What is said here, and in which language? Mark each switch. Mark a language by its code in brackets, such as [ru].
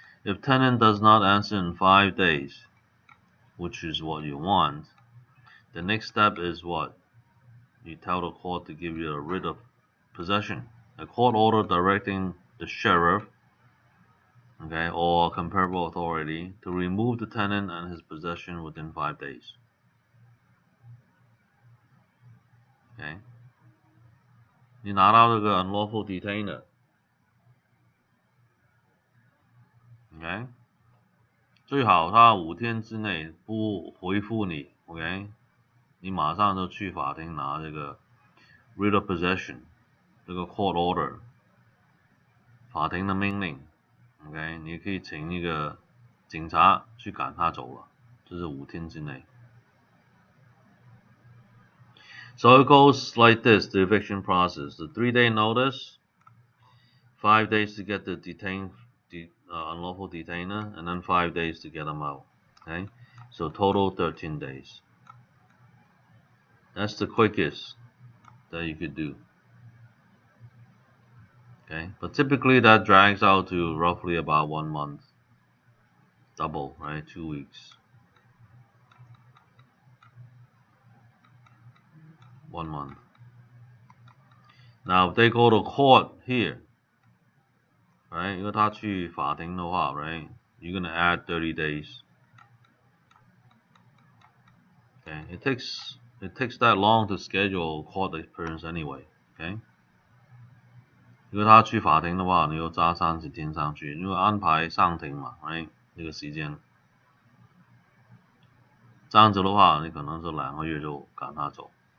[en] If tenant does not answer in 5 days, which is what you want, the next step is what? You tell the court to give you a writ of possession. A court order directing the sheriff, okay, or comparable authority to remove the tenant and his possession within 5 days. Okay. [zh] 你拿到这个 [en] unlawful detainer, [zh] OK， 最好他5天之内不回复你 ，OK， 你马上就去法庭拿这个 [en] writ of possession， [zh] 这个 [en] court order， [zh] 法庭的命令 ，OK， 你可以请一个警察去赶他走了，这是5天之内。 [en] So it goes like this, the eviction process. The 3-day notice, 5 days to get the unlawful detainer, and then 5 days to get them out. Okay, so total 13 days. That's the quickest that you could do. Okay, but typically that drags out to roughly about 1 month. Double, right? 2 weeks. 1 month. Now if they go to court here, right? [zh] 因为他去法庭的话 right? [en] You're gonna add 30 days. Okay, it takes that long to schedule court appearance anyway. Okay. [zh] 如果他去法庭的话，你又加30天上去，因为安排上庭嘛 ，right？这个时间，这样子的话，你可能是2个月就赶他走。